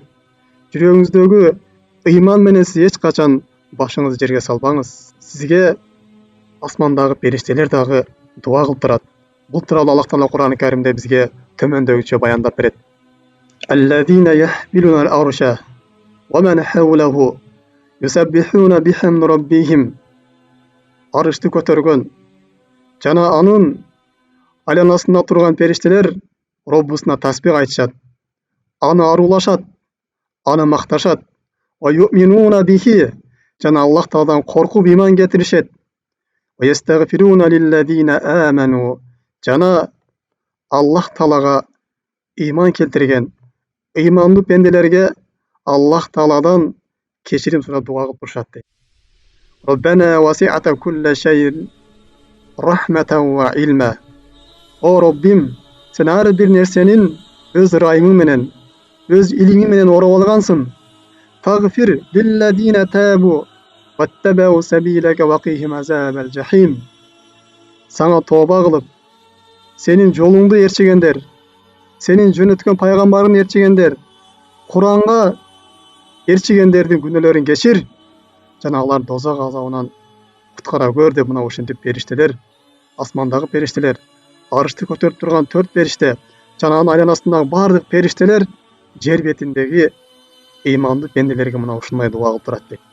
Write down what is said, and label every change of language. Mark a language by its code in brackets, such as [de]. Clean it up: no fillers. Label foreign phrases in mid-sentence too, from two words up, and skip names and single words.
[ky] Жүрөгүңүздөгү иман менен сиз эч качан башыңызды жерге салбаңыз. Сизге асмандагы периштелер дагы дуа кылып турат. Бул тууралуу Аллах Таала Кур'ан Каримде бизге төмөндөгүчө баяндап берет. [ar] الذين يحملون العرش ومن حوله يسبحون بحمد ربهم. [ky] Арышты көтөргөн жана анын айланасында турган периштелер Роббусуна тасбих айтышат, аны арулашат, аны макташат. [ar] ويؤمنون به [ky] жана Аллах Тааладан коркуп иман келтиришет. [ar] ويستغفرون للذين آمنوا [ky] жана Аллах Таалага иман келтирген имандуу пенделерге Аллах Тааладан кечирим сурап дуа кылып турушат дейт. [ar] ربنا وسعت كل شيء رحمة وعلما. [ky] О Роббим, сен ар бир нерсенин өз ырайымың менен, өз илимиң менен ороп алгансың. [ar] فاغفر للذين تابوا واتبعوا سبيلك وقهم عذاب الجحيم. [ky] Саңа тооба кылып, сенин жолуңду ээрчигендер, сенин жөнөткөн пайгамбарыңды ээрчигендер, Куранга ээрчигендердин күнөөлөрүн кечир жана алар дозок азабынан куткара көр деп мына ушинтип периштелер, асмандагы периштелер, арышты көтөрүп турган 4 периште жана анын айланасындагы бардык периштелер жер бетиндеги имандуу пенделерге мына ушундай дуа кылып турат дейт.